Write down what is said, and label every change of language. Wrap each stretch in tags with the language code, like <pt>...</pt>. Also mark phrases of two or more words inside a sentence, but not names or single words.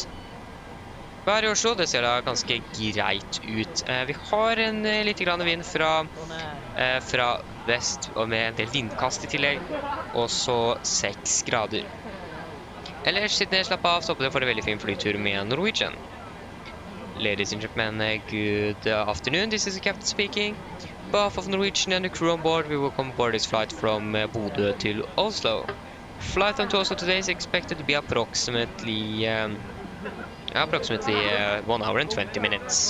<no>Været i Oslo, det ser da ganske greit ut. Vi har en litt grann vind fra vest og med en del vindkast i tillegg, og så 6 grader. Ellers, sitt ned, slapp av, så håper dere får en veldig fin flytur med Norwegian.</no> <en>Ladies and gentlemen, good afternoon. This is the captain speaking. On behalf of Norwegian and the crew on board, we welcome aboard this flight from Bodø to Oslo. Flight time to Oslo today is expected to be approximately 1 hour and 20 minutes.</en>